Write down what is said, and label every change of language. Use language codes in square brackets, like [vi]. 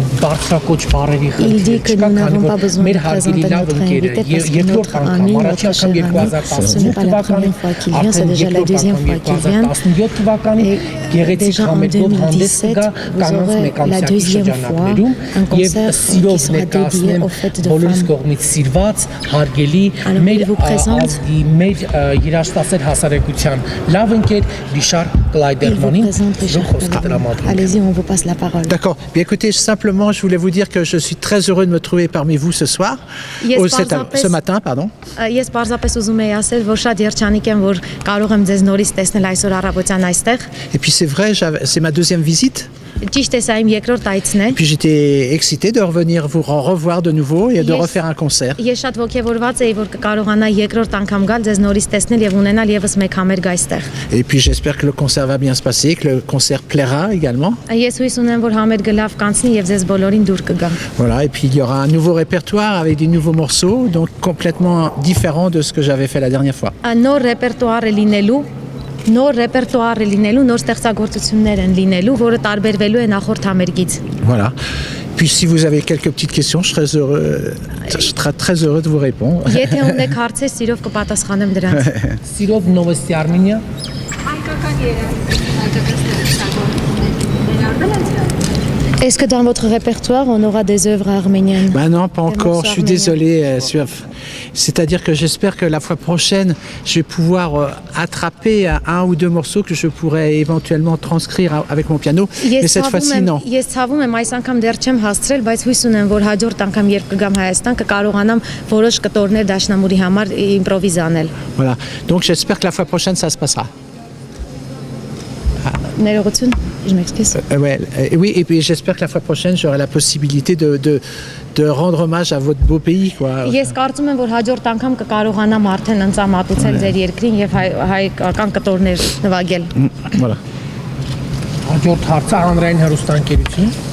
[hy] բարձրակոչ բարերի խնդիր չկա, քանի որ մեր հարգելի լավ ընկերը երկրորդ անգամ առաջի անգամ 2018 թվականին արդեն երկրորդ անգամ 2017 թվականին գեղեցիկ համերգով հանդես կգա կանանց մեկամսյակի շրջանակներում եւ սիրով ներկայացնեմ բոլորիս կողմից սիրված հարգելի մեր ազգի մեր երաժշտասեր հասարակության լավ ընկեր Ռիշար Կլայդերմանին խոսքը տրամադրում։ [fr] Allez-y, on vous passe la parole. D'accord. Bien écoutez, simplement, je voulais vous dire que je suis très heureux de me trouver parmi vous ce soir, ce matin, pardon. [hy] Ես պարզապես ուզում եի ասել, որ շատ երջանիկ եմ, որ կարող եմ ձեզ նորից տեսնել այսօր առավոտյան այստեղ։ [fr] Et puis c'est vrai, c'est ma deuxième visite. [hy] Ճիշտ է, սա իմ երկրորդ այցն է։ [fr] Et puis j'étais excité de revenir vous revoir de nouveau et de refaire un concert. [hy] Ես շատ ողջավորված էի, որ կկարողանայի երկրորդ անգամ գալ ձեզ նորից տեսնել եւ ունենալ եւս մեկ համերգ այստեղ։ [fr] Et puis j'espère que le concert va bien se passer, que le concert plaira également. [hy] Ես հույս ունեմ, որ համերգը լավ կանցնի եւ ձեզ բոլորին դուր կգա։ [fr] Voilà, et puis il y aura un nouveau répertoire avec des nouveaux morceaux, donc complètement différents de ce que j'avais fait la dernière fois. [hy] Նոր ռեպերտուար է լինելու, նոր ստեղծագործություններ են լինելու, որը տարբերվելու է նախորդ համերգից։ [fr] Voilà. Puis si vous avez quelques petites questions, je serai très heureux de vous répondre. [hy] Եթե ունեք հարցեր, սիրով կպատասխանեմ դրանց։ Սիրով Նովոստի Արմենիա։ [fr] Est-ce que dans votre répertoire, on aura des œuvres arméniennes? Ben non, pas encore, je suis désolé. C'est-à-dire que j'espère que la fois prochaine, je vais pouvoir attraper un ou deux morceaux que je pourrais éventuellement transcrire avec mon piano. Mais cette fois-ci, non. [hy] Ես ցավում եմ, այս անգամ դեռ չեմ հասցրել, բայց հույս ունեմ, որ հաջորդ անգամ երբ կգամ Հայաստան, կկարողանամ որոշ կտորներ դաշնամուրի համար իմպրովիզ անել։ [fr] Voilà. Donc j'espère que la fois prochaine, ça se passera. [hy] Ներողություն, [fr] je m'excuse. Oui, et puis j'espère que la fois prochaine, j'aurai la possibilité de rendre hommage à votre beau pays, quoi. [hy] Ես կարծում եմ, որ հաջորդ անգամ կկարողանամ արդեն ընծամատուցել ձեր երկրին եւ հայկական կտորներ նվագել։ [fr] Voilà. [hy] Հաջորդ հարցը հանրային հեռուստաընկերություն։